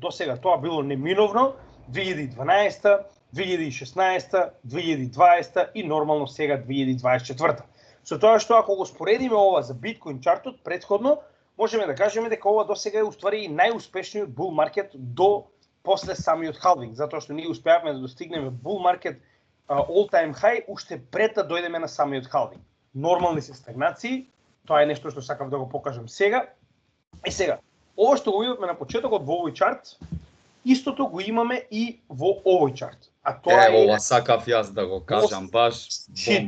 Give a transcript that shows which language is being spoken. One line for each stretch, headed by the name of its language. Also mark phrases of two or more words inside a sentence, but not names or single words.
Macedonian: До сега тоа било неминовно, 2012, 2016, 2020 и нормално сега 2024. Со тоа што ако го споредиме ова за биткоин чартот предходно, можеме да кажеме дека ова до сега е уствари најуспешниот
English: bull market
Macedonian: до после самиот халвинг, затоа што ние успеавме да достигнеме
English: bull market all time high
Macedonian: уште пред да дојдеме на самиот халвинг. Нормални се стагнации, тоа е нешто што сакав да го покажам сега. И сега, ова што го видовме на почетокот во овој чарт, истото го имаме и во овој чарт. А тоа е ова сакав јас да го кажам баш бомб.